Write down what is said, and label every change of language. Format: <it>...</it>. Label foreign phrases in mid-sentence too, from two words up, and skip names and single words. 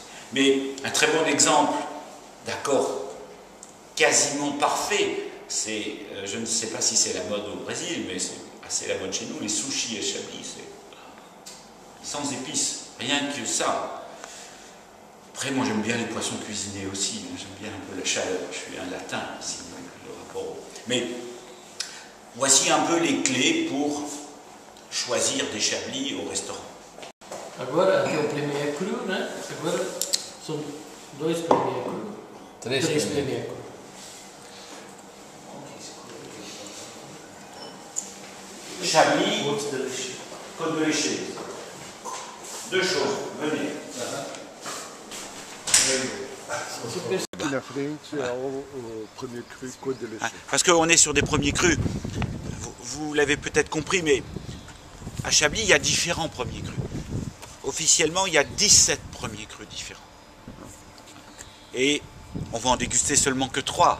<fr>Mais un très bon exemple d'accord quasiment parfait, c'est, je ne sais pas si c'est la mode au Brésil, mais c'est assez la mode chez nous, les sushis et Chablis, c'est sans épices, rien que ça. Après, moi j'aime bien les poissons cuisinés aussi, j'aime bien un peu la chaleur, je suis un latin aussi, le rapport. Mais voici un peu les clés pour choisir des Chablis au restaurant.</fr> <pt>Agora aqui é o</pt> <fr>Premier Cru,</fr> <pt>né? Agora são dois</pt> <fr>Premier Cru.</fr> <pt>Três</pt> <fr>Premier Cru.</fr> <pt>Chablis, Côte de Léché.</pt> <fr>Deux choses, venez.</fr> <pt>Aqui na frente é o</pt> <fr>premier cru</fr> <pt>Côte de Léché.</pt> <fr>Parce qu'on est sur des premiers crus. Vous l'avez peut-être compris, mais à Chablis, il y a différents premiers crus. Officiellement, il y a 17 premiers crus différents. Et on va en déguster seulement que 3.</fr>